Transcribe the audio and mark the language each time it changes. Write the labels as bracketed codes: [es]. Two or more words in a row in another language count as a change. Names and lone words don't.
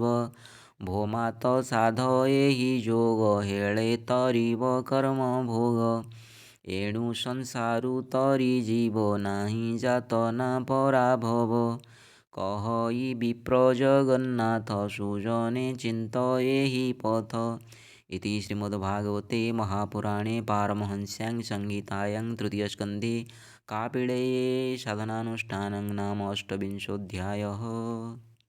[or] ଭୋମାତ ସାଧ ଏହି ଯୋଗ ହେଳେ ତରିବ କର୍ମ ଭୋଗ। ଏଣୁ ସଂସାରୁ ତରି ଯିବ ନାହିଁ ଯାତନା ପରାଭବ। କହଇ ବିପ୍ର ଜଗନ୍ନାଥ ସୁଜନେ ଚିନ୍ତ ଏହି ପଥ। [sa] इति श्रीमद्भागवते महापुराणे पारमहंस्यां संहितायां तृतीयस्कन्धे कापिलेये साधनानुष्ठानं नाम अष्टविंशोऽध्यायः।